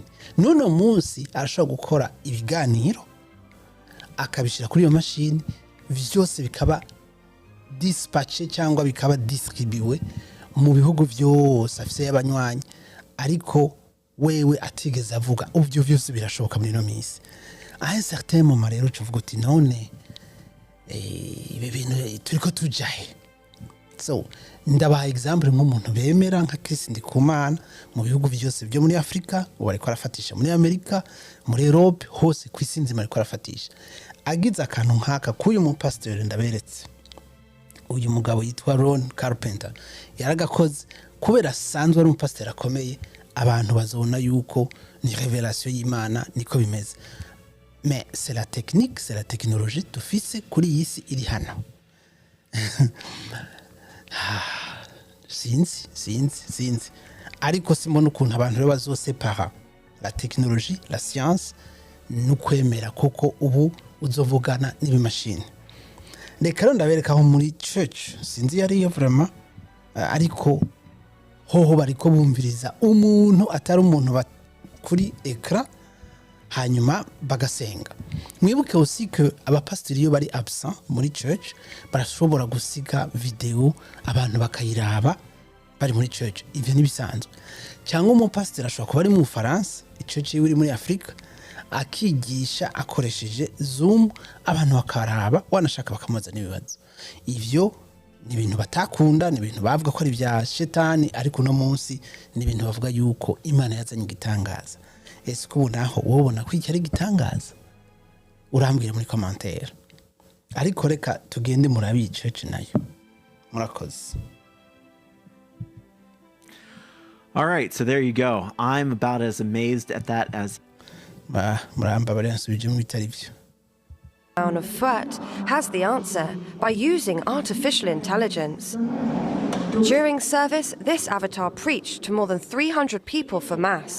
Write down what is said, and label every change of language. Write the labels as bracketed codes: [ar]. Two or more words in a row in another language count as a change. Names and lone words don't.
[rn] Nuno munsi arashobora gukora ibiganiro akabishira kuri iyo mashini, vyose bikaba dispatché cyangwa bikaba distribué mu bihugu byose afise y'abanywanyi, ariko wewe atigeze avuga. Uvyo vyose birashoboka muri no minsi. [fr] À un certain moment [rn] rero tuvuga uti none ibi bintu turiko tujahe. So ndabaha example nk'umuntu bemera nka Chris Ndikumana mu bihugu byose byo muri Afrika, ubu ariko arafatisha muri Amerika, muri Europe, hose kw'isi nzima ariko arafatisha. Agize akantu nkaka k'uyu mu pasteur ndaberetse. Uyu mugabo yitwa Ron Carpenter yaragakoze kubera asanzwe ari umupasteur akomeye, abantu bazona yuko ni révélation y'Imana niko bimeze. [fr] Mais c'est la technique, c'est la technologie [rn] tufise kuri iyi si iri hano. Sinzi. Ariko simbona ukuntu abantu rero bazosepara [fr] la technologie, la science [rn] n'ukwemera koko ubu uzovugana n'ibimashini. Reka rero ndabereka aho muri church, sinzi yariyo vraiment, ariko hoho bariko bumviriza umuntu atari umuntu kuri écran hanyuma bagasenga. Mwibuke [fr] aussi que [rn] abapastori iyo bari absent muri church barashobora gusiga video abantu bakayiraba bari muri church. Ivyo ni bisanzwe. Cyangwa umupastori ashobora kuba ari mu France, church iri muri Afrika, akigisha akoresheje Zoom, abantu bakaraba wanashaka bakamuza n'ibibazo. Ivyo ni ibintu batakunda, ni ibintu bavuga ko ari bya shetani, ariko no munsi ni ibintu bavuga yuko Imana yazanye igitangaza. Ese ko naho wobona ko iki ari igitangaza? Urambwira muri commentaire. Ariko reka tugende murabi church nayo. Murakoze. [en] All right, so there you go. I'm about as amazed at that as Crown of Threat has the answer by using artificial intelligence. During service, this avatar preached to more than 300 people for Mass.